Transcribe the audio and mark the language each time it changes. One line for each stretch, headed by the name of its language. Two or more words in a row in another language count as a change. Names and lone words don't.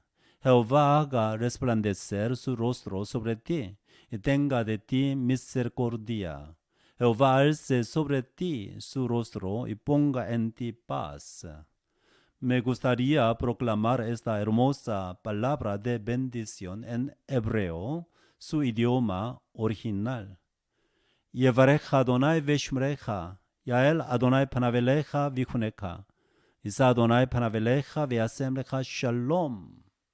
Spanish: Jehová haga resplandecer su rostro sobre ti y tenga de ti misericordia. Jehová alce sobre ti su rostro y ponga en ti paz. Me gustaría proclamar esta hermosa palabra de bendición en hebreo, su idioma original.
Hebrew: יברכך אדוני וישמרך, יאר אדוני פניו אליך ויחנך, ישא אדוני פניו אליך וישם לך שלום.